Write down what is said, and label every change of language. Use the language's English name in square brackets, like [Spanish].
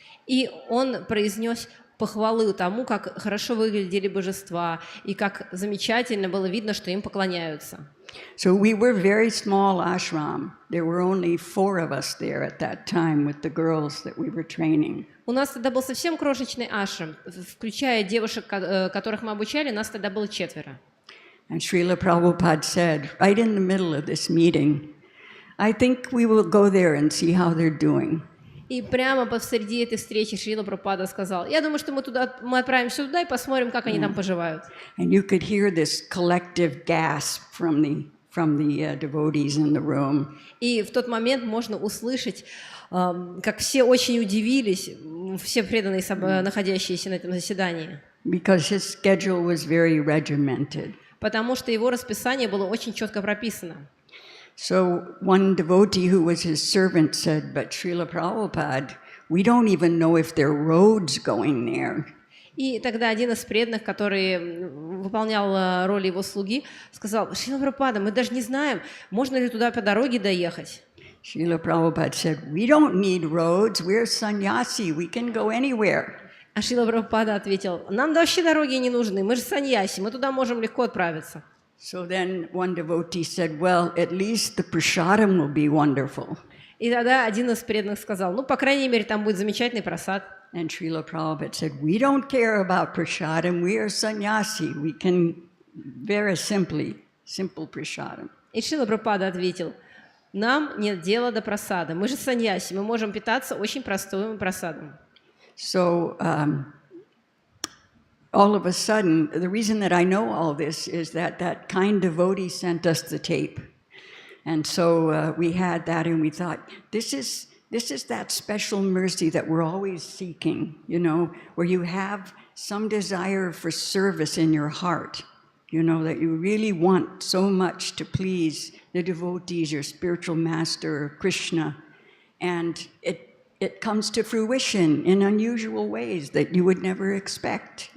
[Russian] И он произнес похвалы тому, как хорошо выглядели божества, и как замечательно было видно, что им поклоняются. [English] So we were very small ashram. There were only 4 of us there at that time with the girls that we were training. [Russian] У нас тогда был совсем крошечный ашрам, включая девушек, которых мы обучали, нас тогда было 4. [English] And Srila Prabhupada said, right in the middle of this meeting, I think we will go there and see how they're doing. [Russian] И прямо посреди этой встречи Шрила Прабхупада сказал: я думаю, что мы отправимся туда и посмотрим, как они там поживают. [English] And you could hear this collective gasp from the devotees in the room. [Russian] И в тот момент можно услышать, как все очень удивились, все преданные, находящиеся на этом заседании. [English] Because his schedule was very regimented. [Russian] Потому что его расписание было очень четко прописано. [English] So one devotee who was his servant said, but Srila Prabhupada, we don't even know if there are roads going there. [Russian] И тогда один из преданных, который выполнял роль его слуги, сказал: Шрила Прабхупада, мы даже не знаем, можно ли туда по дороге доехать. [English] Srila Prabhupada said, we don't need roads, we're sannyasi, we can go anywhere. [Russian] А Шрила Прабхупада ответил: нам вообще дороги не нужны, мы же саньяси, мы туда можем легко отправиться. [English] So then one devotee said, well, at least the prasadam will be wonderful. [Russian] И тогда один из преданных сказал: ну, по крайней мере, там будет замечательный прасад. [English] And Srila Prabhupada said, we don't care about prasadam, we are sannyasi, we can very simple prasadam. [Russian] И Шрила Прабхупада ответил: нам нет дела до прасада, мы же саньяси, мы можем питаться очень простым прасадом. [English] So all of a sudden, the reason that I know all this is that kind devotee sent us the tape. And so we had that and we thought, this is that special mercy that we're always seeking, you know, where you have some desire for service in your heart, you know, that you really want so much to please the devotees, your spiritual master, Krishna, and it comes to fruition in unusual ways that you would never expect.